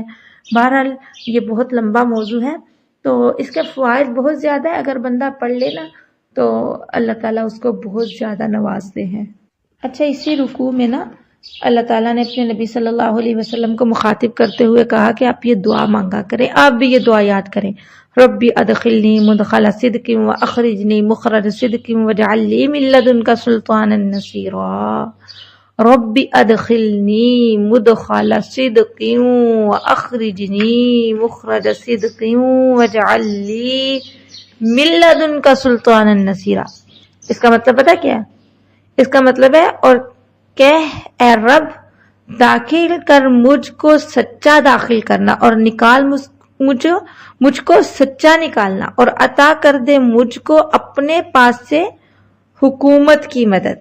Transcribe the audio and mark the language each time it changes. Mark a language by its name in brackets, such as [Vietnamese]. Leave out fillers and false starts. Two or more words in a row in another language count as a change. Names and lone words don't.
[Hindi] बहरहाल ये बहुत लंबा मौजू है, तो इसके फ़वाइद बहुत ज़्यादा है। अगर बंदा पढ़ लेना तो अल्लाह ताला उसको बहुत ज़्यादा नवाजते हैं। अच्छा, इसी रुकू में ना अल्लाह ताला ने अपने नबी [Arabic] صلى الله عليه وسلم [Hindi] को मुखातिब करते हुए कहा कि आप ये दुआ मांगा करें, आप भी ये दुआ याद करें। [Arabic] رب أدخلني مدخل صدق و أخرجني مخرج صدق واجعل لي من لدنك سلطانا نصيرا. رب أدخلني مدخل صدق و أخرجني مخرج صدق واجعل لي من لدنك سلطانا نصيرا. [Hindi] इसका मतलब पता क्या है? इसका मतलब है, और कह ए रब दाखिल कर मुझको सच्चा दाखिल करना और निकाल मुझको सच्चा निकालना, और अता कर दे मुझको अपने पास से हुकूमत की मदद।